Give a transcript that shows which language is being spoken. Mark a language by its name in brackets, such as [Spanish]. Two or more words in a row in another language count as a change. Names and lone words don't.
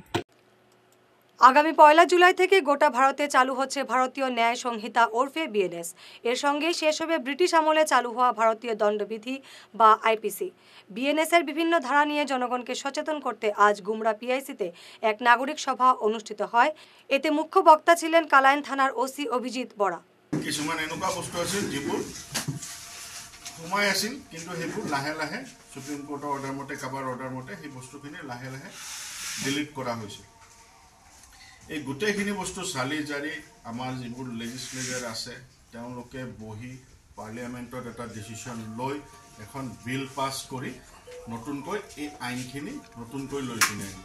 [Bangla] আগামী 1 জুলাই থেকে গোটা ভারতে চালু হচ্ছে ভারতীয় ন্যায় সংহিতা ওরফে BNS। এর সঙ্গে শেষ হবে ব্রিটিশ আমলে চালু হওয়া ভারতীয় দণ্ডবিধি বা IPC। BNS এর বিভিন্ন ধারা নিয়ে জনগণকে সচেতন করতে আজ গুমরা PIC-তে এক নাগরিক সভা অনুষ্ঠিত হয়। এতে মুখ্য বক্তা ছিলেন কালাইন থানার OC অভিজিৎ বরা। [Assamese] কিছুমান এনেকুৱা বস্তু আছিল যিবোৰ সোমাই আছিল কিন্তু সেইবোৰ লাহে লাহে সুপ্ৰিম কোৰ্টৰ অৰ্ডাৰ মতে কাবাৰ অৰ্ডাৰ মতে সেই বস্তুখিনি লাহে লাহে ডিলিট কৰা হৈছে। এই গোটেইখিনি বস্তু চালি জাৰি আমাৰ যিবোৰ লেজিসলেচাৰ আছে তেওঁলোকে বহি পাৰ্লিয়ামেণ্টত এটা ডিচিশ্যন লৈ এখন বিল পাছ কৰি নতুনকৈ এই আইনখিনি নতুনকৈ লৈ কিনে আহিলে।